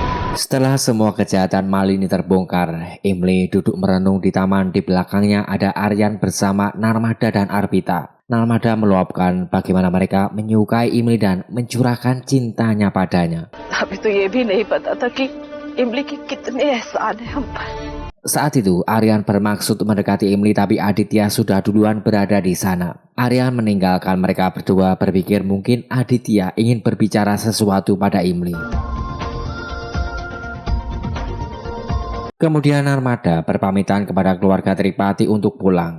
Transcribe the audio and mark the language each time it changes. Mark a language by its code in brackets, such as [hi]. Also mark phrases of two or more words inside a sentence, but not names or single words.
[id] Setelah semua kejahatan Malini terbongkar, Imli duduk merenung di taman. Di belakangnya ada Aryan bersama Narmada dan Arpita. Narmada meluapkan bagaimana mereka menyukai Imli dan mencurahkan cintanya padanya. [hi] अभी तो ये भी नहीं पता था कि इमली के कितने एहसान है हम पर। [id] Saat itu, Aryan bermaksud mendekati Imli tapi Aditya sudah duluan berada di sana. Aryan meninggalkan mereka berdua, berpikir mungkin Aditya ingin berbicara sesuatu pada Imli. Kemudian Narmada berpamitan kepada keluarga Tripati untuk pulang.